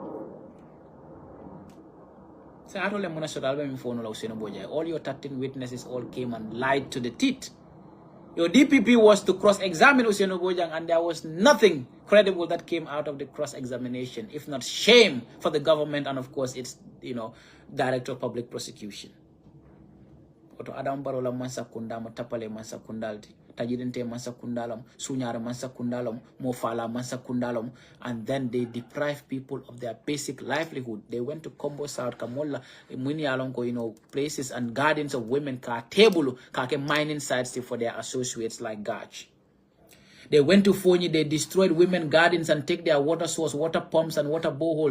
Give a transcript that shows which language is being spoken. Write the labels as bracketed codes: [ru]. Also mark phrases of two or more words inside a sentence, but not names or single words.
[en] All your 13 witnesses all came and lied to the teeth. Your DPP was to cross-examine Usain Bojang, and there was nothing credible that came out of the cross-examination, if not shame for the government and, of course, its, Director of Public Prosecution. [man] Oto Adam Barola mansa kundama tapale mansa kundalti. Tajidente mansa kundalam, sunyara mansa kundalam, mofala mansa kundalam, [en] and then they deprive people of their basic livelihood. They went to Combo South Kamola, Muni Alonko, places and gardens of women ka table ka mining sites for their associates like Gach. They went to Fonyi, they destroyed women gardens and take their water source, water pumps and water boreholes.